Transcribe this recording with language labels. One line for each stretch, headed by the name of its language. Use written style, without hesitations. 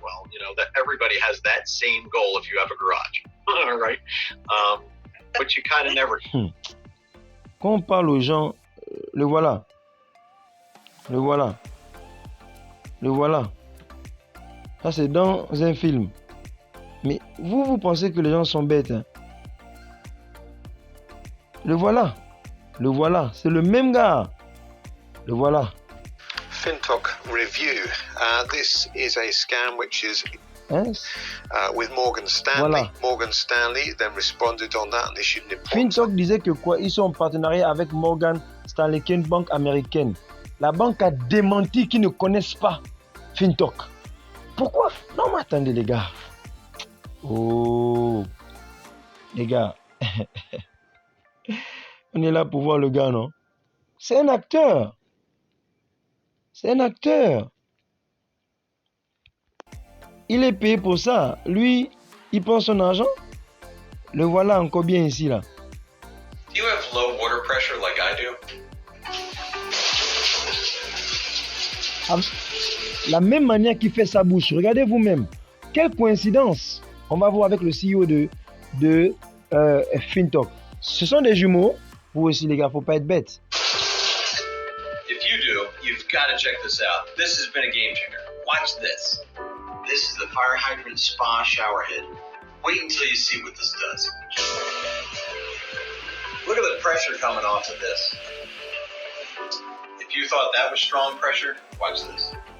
English: Well, that everybody has that same goal if you have a garage, right? But you kind of never.
French: Quand on parle aux gens, le voilà. Le voilà. Le voilà. Ça, c'est dans un film. Mais vous pensez que les gens sont bêtes. Hein? Le voilà. Le voilà. C'est le même gars. Le voilà.
English: FinTok review. This is a scam which is with Morgan Stanley.
French: Voilà.
English: Morgan Stanley then responded on that and issued an important.
French: FinTok disait que quoi? Ils sont en partenariat avec Morgan Stanley, qui est une banque américaine. La banque a démenti qu'ils ne connaissent pas FinTok. Pourquoi? Non, mais attendez, les gars. Oh, les gars. On est là pour voir le gars, non? C'est un acteur. C'est un acteur. Il est payé pour ça. Lui, il prend son argent. Le voilà encore bien ici, là.
English: do you have low water pressure like I do?
French: La même manière qu'il fait sa bouche. Regardez vous-même. Quelle coïncidence. On va voir avec le CEO de FinTok. Ce sont des jumeaux. Vous aussi, les gars, faut pas être bêtes.
English: If you do, you've got to check this out. This has been a game changer. Watch this. This is the fire hydrant spa shower head. Wait until you see what this does. Look at the pressure coming off of this. If you thought that was strong pressure, watch this.